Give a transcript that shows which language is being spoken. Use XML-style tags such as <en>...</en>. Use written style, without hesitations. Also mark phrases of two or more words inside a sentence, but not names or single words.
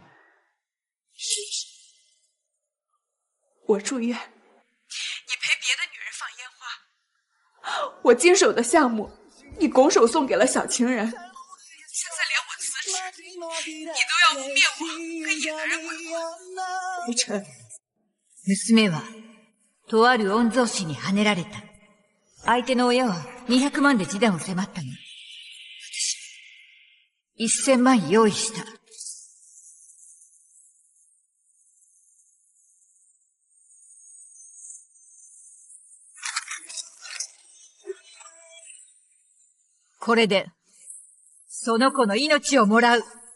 <zh>我住院，你陪别的女人放烟花，我经手的项目，你拱手送给了小情人，现在连我辞职，你都要污蔑我跟野男人鬼混。裴晨，</zh> <ja>娘はとある御曹司にはねられた。相手の親は200万で示談を迫ったの。私、1000万用意した。これで、その子の命をもらう。</ja>